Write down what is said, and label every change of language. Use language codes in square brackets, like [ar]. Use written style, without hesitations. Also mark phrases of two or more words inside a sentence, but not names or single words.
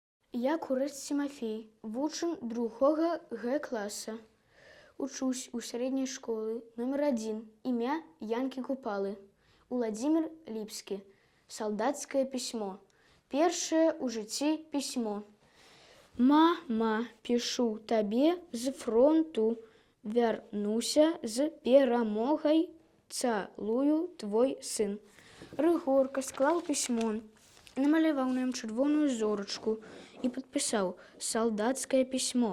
[be] Я курэц Тимофей, вучань 2 Г класа. [ru] Учусь у средней школы номер 1, имя Янки Купалы. Владимир Липский. Солдатское письмо. [be] Першае ў жыцці пісьмо. Мама, пишу табе з фронту, вярнуся з перамогай, цалую твой сын. Рыгорка склаў пісьмо, намаляваў на ім чырвоную зорачку і падпісаў «Салдацкае пісьмо».